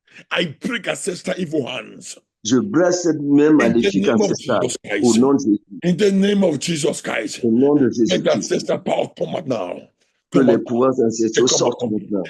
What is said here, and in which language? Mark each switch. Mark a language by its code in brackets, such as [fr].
[en] I break ancestral evil hands. [fr] Je brise cette même maléfique ancestrale au nom de Jésus. [en] In the name of Jesus Christ. [fr] Au nom de Jésus. [en] Let the ancestral power come out now. [fr] Que les pouvoirs ancestraux sortent maintenant.